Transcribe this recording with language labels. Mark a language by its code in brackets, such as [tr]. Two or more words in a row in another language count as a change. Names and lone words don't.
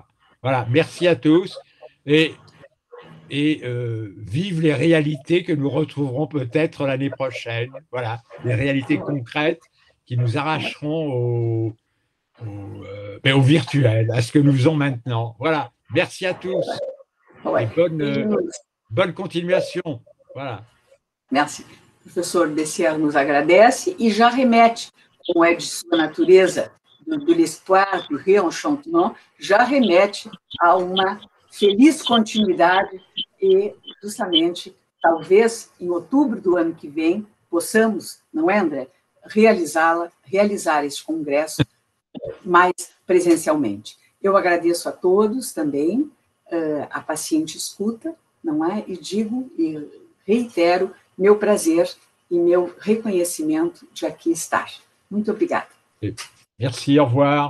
[fr] Voilà, merci à tous, et vive les réalités que nous retrouverons peut-être l'année prochaine. Voilà, les réalités concrètes qui nous arracheront au virtuel, à ce que nous faisons maintenant. Voilà, merci à tous. Et bonne continuation. Voilà. Merci. [pt] O professor Bessières nos agradece e já remete, como é de sua natureza, [fr] de l'espoir, [pt] do réenchantement, já remete a uma feliz continuidade e, justamente, talvez em outubro do ano que vem, possamos, não é, André, realizar este congresso mais presencialmente. Eu agradeço a todos também a paciente escuta, não é? E digo e reitero meu prazer e meu reconhecimento de aqui estar. Muito obrigada. [fr] Merci, au revoir.